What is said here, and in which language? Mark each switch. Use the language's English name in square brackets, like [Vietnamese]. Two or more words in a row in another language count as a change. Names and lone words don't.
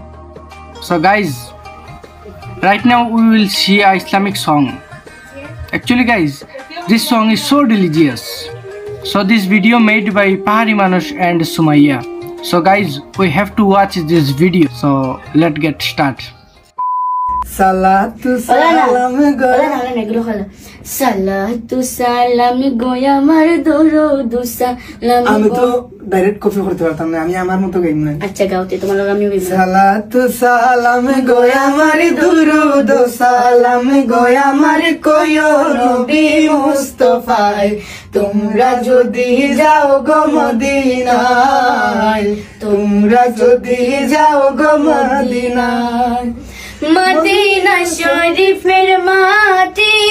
[English] So guys, right now we will see a Islamic song. Actually guys, this song is so religious. So this video made by Pahari Manush and Sumaya. So guys, we have to watch this video. So let's get started. [Arabic] صلاة سلام [Bangla] goya [Arabic] صلاة سلام [Bangla] goya আমার দরুদ সালাম আমি তো ডাইরেক্ট কপি করতে পারতাম না আমি আমার মতো গাইব না আচ্ছা গাওতে তোমার লগে আমিও গাইব [Arabic] صلاة سلام [Bangla] গোয়া আমার দরুদ সালাম গোয়া আমার কইও নবী মুস্তাফায় তোমরা যদি যাও গো মদিনায় তোমরা যদি যাও গো মদিনায় মদিনা শরীফের মাটি